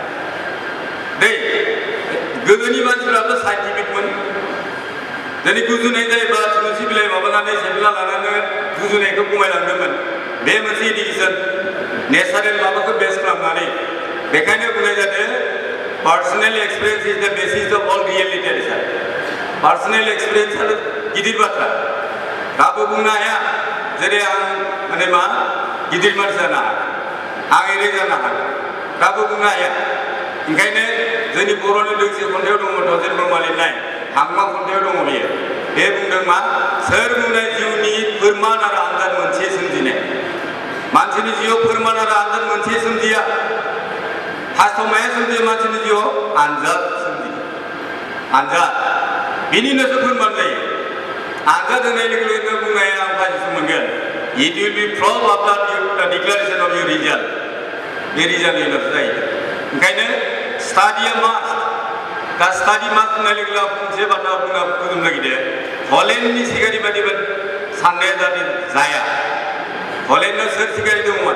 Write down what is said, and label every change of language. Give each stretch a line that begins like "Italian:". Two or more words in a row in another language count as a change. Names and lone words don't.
Bodo: दै गोदोनि मानसिफ्राबो साइन्टिफिकमोन दिनै गुजुनाय जायोबा थुलुसि बिलाइ माबानानै सेबला लानानै गुजुनायखौ खमायलांदोंमोन बे मोनसे
English: education natural
Bodo: माबाखौ बेस खालामनानै बेखायनो बुंनाय जादों
English: personal experience is the basis of all reality
Bodo: सार
English: personal experience
Bodo: आरो गिदिर बाथ्रा रावबो बुंनो हाया जेरै आं माने मा गिदिर मानसि जानो हागोन आं एरै जानो हागोन रावबो बुंनो हाया ओंखायनो जोंनि बर'नि दोंसे खन्थाइयाव दङ दजेन ब्रह्म लिरनाय हांमा खन्थाइयाव दङ बेयो बे बुंदों मा सोर बुंनाय जिउनि फोरमान आरो आनजाद मोनसे सोमजिनाय मानसिनि जिउआव फोरमान आरो आनजाद मोनसे सोमजिया हास्थमाया सोमजियो मानसिनि जिउआव आनजाद सोमजियो आनजाद बिनिनोसो फोरमान जायो आनजाद होनाय लोगो लोगो बुंनाया आं फाजिसो मोनगोन
English: it will be from after the declaration of your result
Bodo: बे रिजाल्टनि उनावसो जायो ओंखायनो स्टाडिया मास्ट दा
English: study must
Bodo: होननाय लोगो लोगो मोनसे बाथ्रा बुंना फोजोबनो नागिरदों हलेण्डनि सिगारि बादि साननाया जाहाथे जाया हलेण्डआव सोर सिगारि दङमोन